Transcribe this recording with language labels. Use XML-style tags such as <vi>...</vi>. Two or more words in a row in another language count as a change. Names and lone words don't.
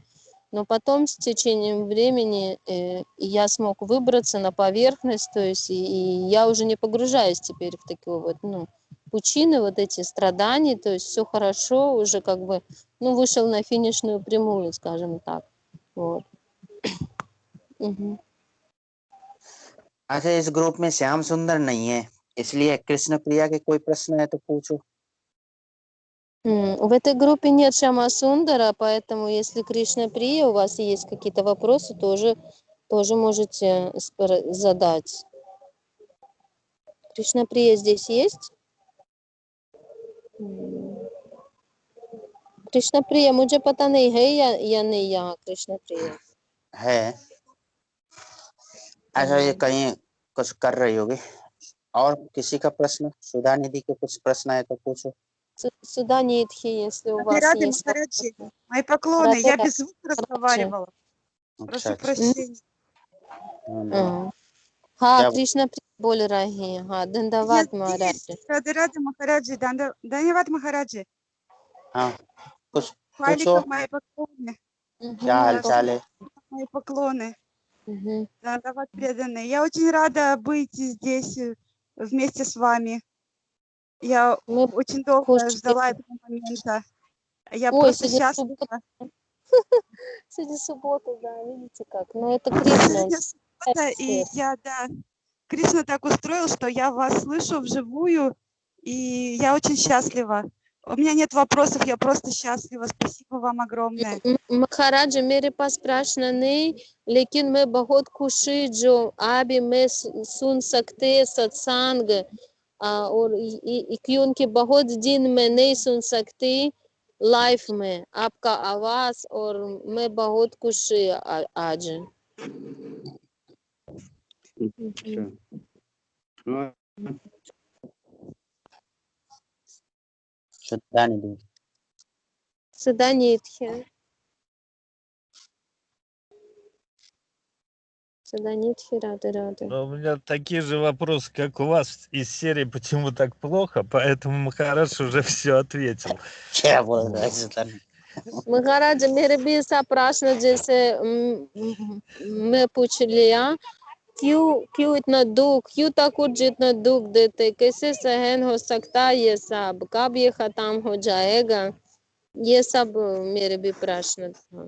<ru>Но потом с течением времени я смог выбраться на поверхность, то есть и я уже не погружаюсь теперь в такие вот, пучины, вот эти страдания, то есть все хорошо, уже как бы, вышел на финишную прямую, скажем так. Вот. Мгм.</ru> <hi>अच्छा, इस ग्रुप में श्याम सुंदर नहीं है, इसलिए कृष्ण प्रिया के कोई प्रश्न है तो पूछो।</hi> <ru>В этой группе нет Шама Сундара, поэтому если Кришна Прия, у вас есть какие-то вопросы, тоже можете задать. Кришна Прия здесь есть?</ru> <hi>कृष्ण प्रिय, मुझे पता नहीं है या नहीं यहाँ कृष्ण प्रिय है, अच्छा ये कहीं कुछ कर रही होगी। और किसी का प्रश्न, सुधा निधि के कुछ प्रश्न है तो पूछो।</hi> <ru>Сюда Нитхи, если у Рады, вас рады, есть Махараджи. вопросы. Мои поклоны. Рады, Я без звука Махараджи. разговаривала.</ru> <hi>अच्छा</hi> <ru>Прошу</ru> <hi>अच्छा,</hi> <ru>прощения.</ru> <hi>हाँ हाँ, क्या कृष्ण प्रिय बोल रहे हैं। हाँ,</hi> <ru>Я</ru> <hi>धन्यवाद</hi> <ru>здесь.</ru> <hi>महाराज। राधे, राधे, महाराजजी। धन्यवाद महाराजजी. हाँ, कुछ पूछो,</hi> <ru>Паликов мои поклоны.</ru> <hi>क्या हाल चाल है।</hi> <ru>Мои поклоны. Мгм. Даниват преданные. Я очень рада быть здесь вместе с вами. Я Мы очень долго хочем... ждала этого момента. Я Ой, просто сегодня счастлива. суббота. Сегодня суббота, да, видите как. Но это Кришна, он Сегодня суббота, и свет. я, да, Кришна так устроил, что я вас слышу вживую, и я очень счастлива. У меня нет вопросов, я просто счастлива. Спасибо вам огромное.</ru> <hi>महाराज मेरे पास प्रश्न नहीं, लेकिन मैं बहुत खुशी जो अभी मैं सुन सकते सत्संग और क्योंकि बहुत दिन में नहीं सुन सकती लाइफ में आपका आवाज, और मैं बहुत खुशी आज। अच्छा। हाँ, श्रद्धा निधि।</hi> <ru>सदा нитхи. Сюда нитхи, рады. Но у меня такие же вопросы, как у вас из серии «Почему так плохо?», поэтому Махараш уже все ответил.</ru> <hi>क्या बोल रहा है श्रद्धा निधि? महाराज मेरे भी ऐसा प्रश्न जैसे मैं पूछ लिया, क्यों इतना दुख, क्यों ठाकुर जी इतना दुख देते, कैसे सहन हो सकता है ये सब, कब ये खत्म हो जाएगा, ये सब मेरे भी प्रश्न था।</hi>